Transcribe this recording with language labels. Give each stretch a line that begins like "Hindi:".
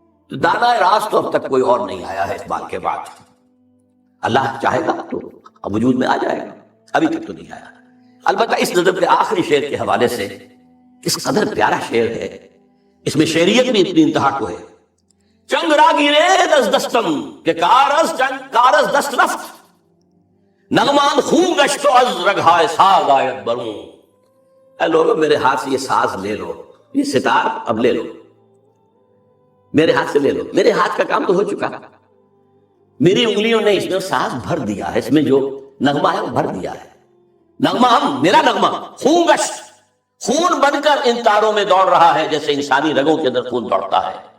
Urdu: تو دانائے راز تو اب تک کوئی اور نہیں آیا ہے اقبال کے بعد. اللہ چاہے گا تو اب وجود میں آ جائے گا، ابھی تک تو نہیں آیا. البتہ اس نظم کے آخری شعر کے حوالے سے اس قدر پیارا شعر ہے، اس میں شعریت بھی اتنی انتہا کو ہے.
Persian: چنگ را گیرے دست دستم کہ کارز دست رفت، نغمان خون گشت و از رگھائے ساز آیت بروں.
Urdu: اے لوگو، میرے ہاتھ سے یہ ساز لے لو، یہ ستار اب لے لو، میرے ہاتھ سے لے لو. میرے ہاتھ کا کام تو ہو چکا، میری انگلیوں نے اس میں ساز بھر دیا ہے، اس میں جو نغمہ ہے وہ بھر دیا ہے. نغمہ میرا نغمہ خون گشت، خون بن کر ان تاروں میں دوڑ رہا ہے جیسے انسانی رگوں کے اندر خون دوڑتا ہے.